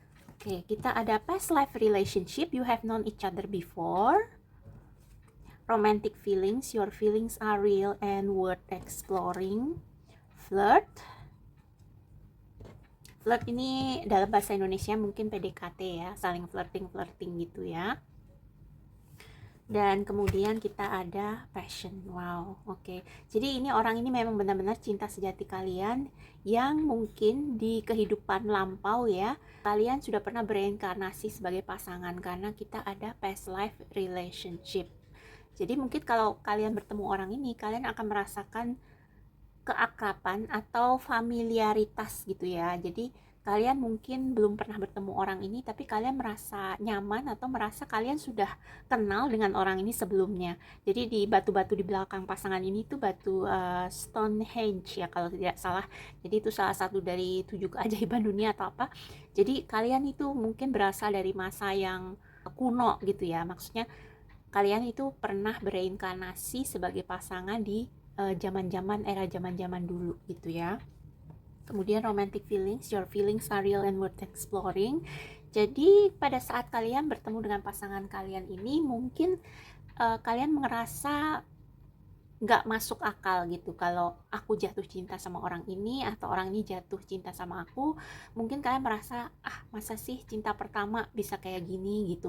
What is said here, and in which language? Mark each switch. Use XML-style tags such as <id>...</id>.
<id>Oke, kita ada</id> <en>past life relationship, you have known each other before. Romantic feelings, your feelings are real and worth exploring. Flirt.</en> <id>Flirt ini dalam bahasa Indonesia mungkin PDKT ya, saling flirting gitu ya. Dan kemudian kita ada passion. Wow, oke. Jadi ini orang ini memang benar-benar cinta sejati kalian yang mungkin di kehidupan lampau ya, kalian sudah pernah bereinkarnasi sebagai pasangan karena kita ada</id> <en>past life relationship.</en> <id>Jadi mungkin kalau kalian bertemu orang ini, kalian akan merasakan keakraban atau familiaritas gitu ya. Jadi kalian mungkin belum pernah bertemu orang ini, tapi kalian merasa nyaman atau merasa kalian sudah kenal dengan orang ini sebelumnya. Jadi di batu-batu di belakang pasangan ini tuh batu Stonehenge ya kalau tidak salah. Jadi itu salah satu dari 7 keajaiban dunia atau apa. Jadi kalian itu mungkin berasal dari masa yang kuno gitu ya. Maksudnya kalian itu pernah bereinkarnasi sebagai pasangan di era zaman dulu gitu ya. Kemudian</id> <en>romantic feelings, your feelings are real and worth exploring.</en> <id>Jadi pada saat kalian bertemu dengan pasangan kalian ini, mungkin kalian merasa nggak masuk akal gitu kalau aku jatuh cinta sama orang ini atau orang ini jatuh cinta sama aku. Mungkin kalian merasa masa sih cinta pertama bisa kayak gini gitu.</id>